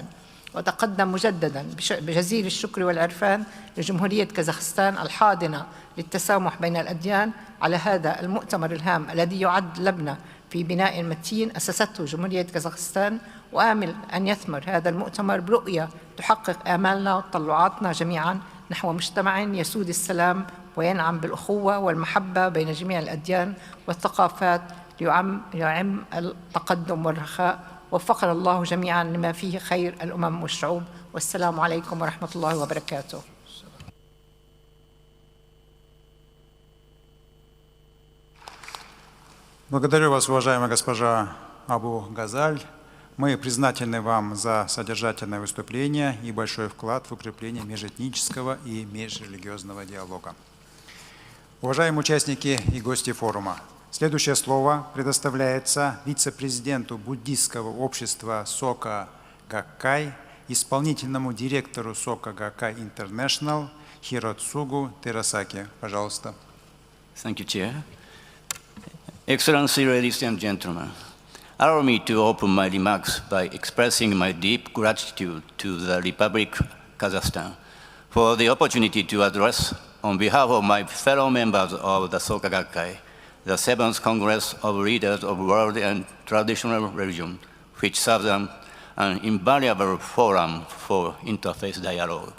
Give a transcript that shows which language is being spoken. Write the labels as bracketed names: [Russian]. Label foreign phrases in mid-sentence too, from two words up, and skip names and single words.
[Arabic] وتقدم مجددا بجزيل الشكر والعرفان لجمهورية كازاخستان الحاضنة للتسامح بين الأديان على هذا المؤتمر الهام الذي يعد لبنة في بناء متين أسسته جمهورية كازاخستان، وآمل أن يثمر هذا المؤتمر برؤية تحقق آمالنا وتطلعاتنا جميعا نحو مجتمع يسود السلام وينعم بالأخوة والمحبة بين جميع الأديان والثقافات ليعم التقدم والرخاء. وفقنا الله جميعا لما فيه خير الأمم والشعوب. والسلام عليكم ورحمة الله وبركاته. [Russian] Благодарю вас, уважаемая госпожа Абу Газаль. Мы признательны вам за содержательное выступление и большой вклад в укрепление межэтнического и межрелигиозного диалога. Уважаемые участники и гости форума, следующее слово предоставляется вице-президенту буддийского общества Сока Гаккай, исполнительному директору Сока Гаккай International Хироцугу Терасаки. Пожалуйста. [English] Thank you, Chair. Excellency, ladies and gentlemen, Allow me to open my remarks by expressing my deep gratitude to the Republic of Kazakhstan for the opportunity to address, on behalf of my fellow members of the Soka Gakkai, the 7th Congress of Leaders of World and Traditional Religion, which serves an invaluable forum for interfaith dialogue.